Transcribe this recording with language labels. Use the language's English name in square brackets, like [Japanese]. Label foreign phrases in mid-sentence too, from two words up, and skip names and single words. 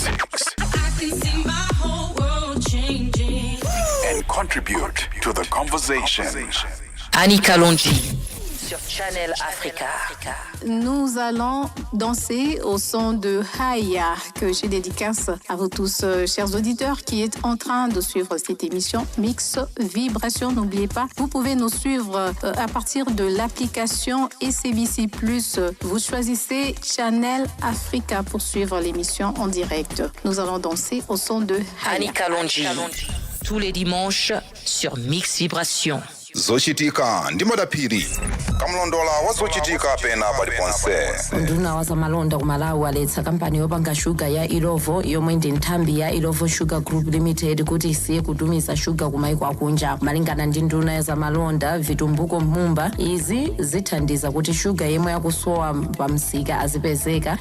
[English] I can see my whole world changing. And contribute to the conversation. [French] Annie Kalonji sur Channel Africa. Nous allons danser au son de Haya, que je dédicace à vous tous, chers auditeurs, qui êtes en train de suivre cette émission Mix Vibration. N'oubliez pas, vous pouvez nous suivre à partir de l'application SABC+. Vous choisissez Channel Africa pour suivre l'émission en direct. Nous allons danser au son de Haya. Annie Kalonji, tous les dimanches sur Mix Vibration. [Nyanja] Zochitika ndimodapiri kamlondola wazochitika pena paliponse unduna wazamalonda kumalawi waletsa kampani yopanga shuga ya Ilovo yomwe ndi nthambi ya Ilovo Sugar Group Limited kuti isiye kutumiza shuga kumaiko akunja. Malingana ndi nduna ya zamalonda Vitumbuko Mumba, izi zithandiza kuti shuga yemwe yakusowa pamsika azipezeka.